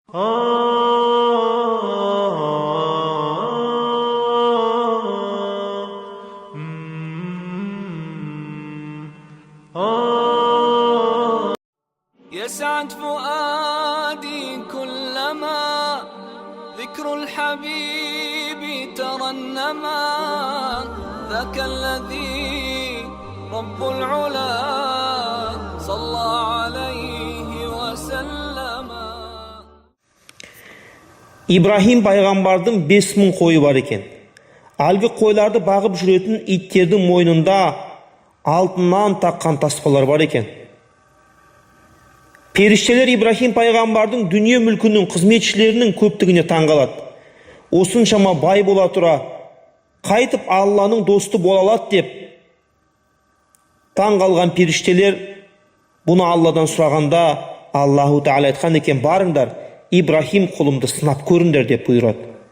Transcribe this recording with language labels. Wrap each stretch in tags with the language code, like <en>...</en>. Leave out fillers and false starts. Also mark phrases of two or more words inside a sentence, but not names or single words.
<ar>يسعد فؤادي كلما ذكر الحبيب ترنما ذاك الذي رب العلا صلى عليه وسلم.</ar> <kk>İbrahim пайғамбардың 5000 қойы бар екен. Әлгі қойларды бағып жүретін иттердің мойнында алтыннан таққан таспалар бар екен. Періштелер Ибрахим пайғамбардың дүние мүлкінің қызметшілерінің көптігіне таңғалады. Осыншама бай бола тұра, қайтып Алланың досты бола алады деп таңғалған періштелер бұны Алладан сұрағанда, Аллаху Тағала айтқан екен: барыңдар, Ибрахим құлымды сынап көріңдер деп бұйырады.</kk>